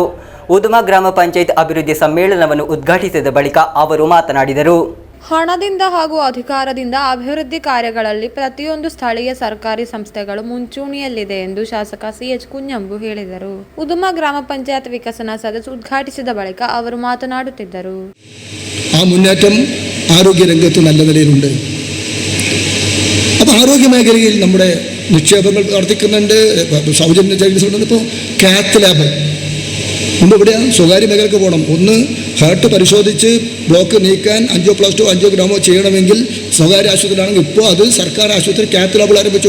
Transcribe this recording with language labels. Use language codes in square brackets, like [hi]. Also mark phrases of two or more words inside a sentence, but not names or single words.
[kn] ಉದುಮ ಗ್ರಾಮ ಪಂಚಾಯತ್ ಅಭಿವೃದ್ಧಿ ಸಮ್ಮೇಳನವನ್ನು ಉದ್ಘಾಟಿಸಿದ ಬಳಿಕ ಅವರು ಮಾತನಾಡಿದರು. ಹಣದಿಂದ ಹಾಗೂ ಅಧಿಕಾರದಿಂದ ಅಭಿವೃದ್ಧಿ ಕಾರ್ಯಗಳಲ್ಲಿ ಪ್ರತಿಯೊಂದು ಸ್ಥಳೀಯ ಸರ್ಕಾರಿ ಸಂಸ್ಥೆಗಳು ಮುಂಚೂಣಿಯಲ್ಲಿದೆ ಎಂದು ಶಾಸಕ CH ಕುಂಜಾಂಬು ಹೇಳಿದರು. ಉದುಮ ಗ್ರಾಮ ಪಂಚಾಯತ್ ವಿಕಸನ ಸದಸ್ಯ ಉದ್ಘಾಟಿಸಿದ ಬಳಿಕ ಅವರು ಮಾತನಾಡುತ್ತಿದ್ದರು. [ml] ആ മുന്നേറ്റം ആരോഗ്യ രംഗത്ത് നല്ല നിലയിലുണ്ട്. അപ്പോൾ ആരോഗ്യ മേഖലയിൽ നമ്മുടെ നിക്ഷേപങ്ങൾ വർദ്ധിക്കുന്നുണ്ട്, സൗജന്യ ചികിത്സ ഉണ്ടെന്ന്. ഇപ്പോൾ [en] cath lab [ml] മുമ്പ് എവിടെയാണ് സ്വകാര്യ മേഖലയ്ക്ക് പോകണം, ഒന്ന് ഹാർട്ട് പരിശോധിച്ച് ബ്ലോക്ക് നീക്കാൻ ആൻജിയോപ്ലാസ്റ്റോ ആൻജിയോഗ്രാമോ ചെയ്യണമെങ്കിൽ സ്വകാര്യ ആശുപത്രിയിലാണെങ്കിൽ ഇപ്പോൾ അത് സർക്കാർ ആശുപത്രി [en] cath labs [ml] ആരംഭിച്ചു.